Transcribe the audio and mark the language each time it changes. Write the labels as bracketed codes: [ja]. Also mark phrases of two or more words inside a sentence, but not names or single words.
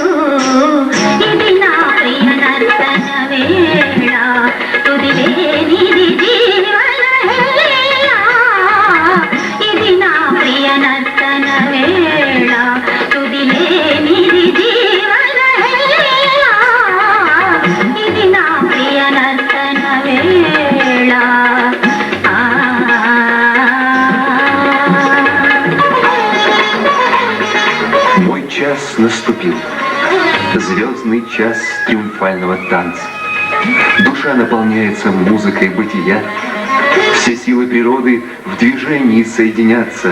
[te] ఇది నా ప్రియ నర్తన వేళ తుదిలేనిది జీవన హేళ ఇది నా ప్రియ నర్తన వేళ తుదిలేనిది జీవన హేళ ఇది నా ప్రియ నర్తన వేళ [ru] Мой час наступил, звездный час триумфального танца. Душа наполняется музыкой бытия, все силы природы в движении соединятся.